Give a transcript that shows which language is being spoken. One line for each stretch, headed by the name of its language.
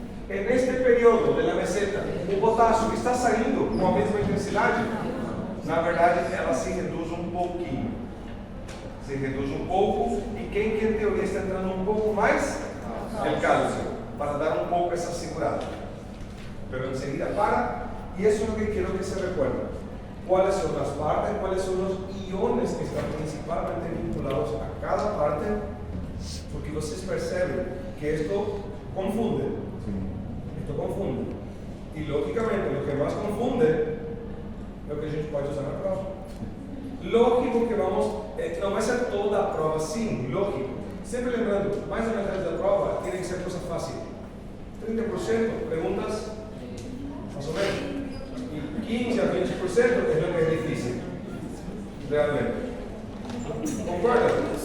Spanish: En este período de la meseta,
Portuguese: o potasio está saindo com a mesma intensidade? Na verdade, ela se reduz um pouquinho. Se reduz um pouco. E quem que em teoria está entrando um pouco mais? O cálcio, para dar um pouco essa segurada.
Spanish: Pero enseguida para. Y eso es lo que quiero que se recuerden. ¿Cuáles son las partes? ¿Cuáles son los iones que están principalmente vinculados a cada parte? Porque ustedes perciben que esto confunde. Esto confunde. Y lógicamente lo que más confunde es lo que
Portuguese: a gente
Spanish: puede usar
Portuguese: na prova. Lógico que vamos, não vai ser toda a prova sim, lógico. Sempre lembrando, mais da metade da prova tem que ser coisa fácil.
Spanish: 30% preguntas más o menos. Y 15 a 20% es lo que es difícil, realmente. ¿Concuerdan?